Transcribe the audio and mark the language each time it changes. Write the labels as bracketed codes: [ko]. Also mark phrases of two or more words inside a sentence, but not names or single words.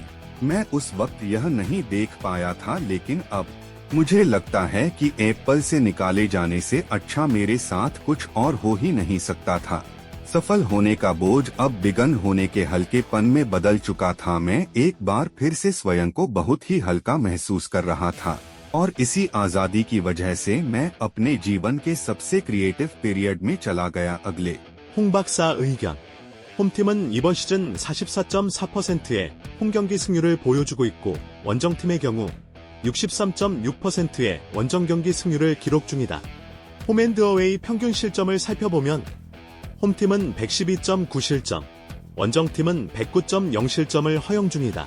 [hi] मैं उस वक्त यह नहीं देख पाया था, लेकिन अब मुझे लगता है कि एप्पल से निकाले जाने से अच्छा मेरे साथ कुछ और हो ही नहीं सकता था। सफल होने का बोझ अब बिगन होने के हल्केपन में बदल चुका था। मैं एक बार फिर से स्वयं को बहुत ही हल्का महसूस कर रहा था और इसी आजादी की वजह से मैं अपने जीवन के सबसे [en] creative period [hi] में चला गया। अगले [ko] 홍 박사 의견. 홈팀은 이번 시즌 44.4%의 홈경기 승률을 보여주고 있고 원정팀의 경우 63.6%의 원정경기 승률을 기록 중이다. 홈앤드어웨이 평균 실점을 살펴보면 홈팀은 112.9실점, 원정팀은 109.0실점을 허용 중이다.